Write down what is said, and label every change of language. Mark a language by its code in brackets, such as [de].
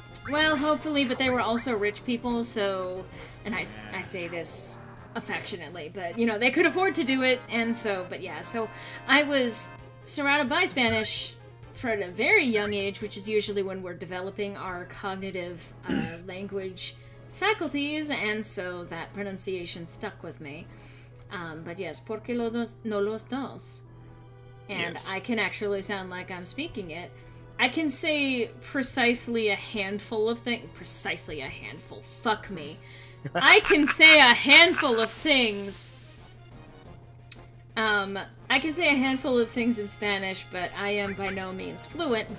[en] Well, hopefully, but they were also rich people, so... And I say this affectionately, but, you know, they could afford to do it, and so... But yeah, so I was surrounded by Spanish for at a very young age, which is usually when we're developing our cognitive language faculties, and so that pronunciation stuck with me. But yes, [es] ¿por qué no los dos? [en] And Yes. I can actually sound like I'm speaking it. I can say precisely a handful of things. Precisely a handful. Fuck me. I can say a handful of things. I can say a handful of things in Spanish, but I am by no means fluent.